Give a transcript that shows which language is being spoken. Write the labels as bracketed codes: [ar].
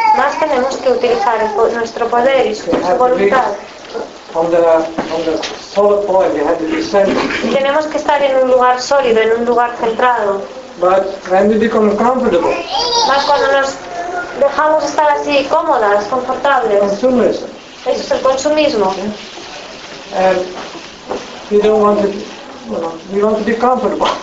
[es] Más tenemos que utilizar nuestro poder y nuestra voluntad. [en] On the solid point, we have to be centered. [es] Tenemos que estar en un lugar sólido, en un lugar centrado. [en] But when we become comfortable. [es] Más cuando nos dejamos estar así cómodas, confortables. [en] Consumerism. [es] Eso es el consumismo. [en] Yeah. And you don't want to, you want to be comfortable.